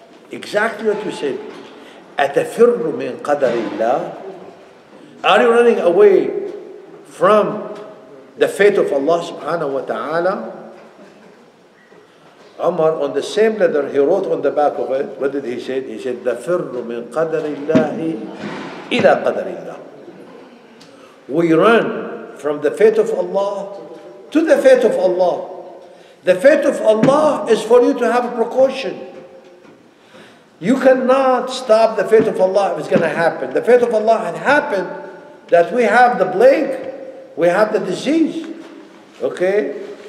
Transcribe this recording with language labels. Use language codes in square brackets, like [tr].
[en] Exactly what you said. [ar] أتفر من قدر الله? [en] Are you running away from the fate of Allah subhanahu wa ta'ala? Umar, on the same letter, he wrote on the back of it, what did he say? He said, [ar] نفر من قدر الله [en] إلى قدر الله. We run from the fate of Allah to the fate of Allah. The fate of Allah is for you to have a precaution. You cannot stop the fate of Allah if it's going to happen. The fate of Allah had happened that we have the plague, we have the disease. Okay?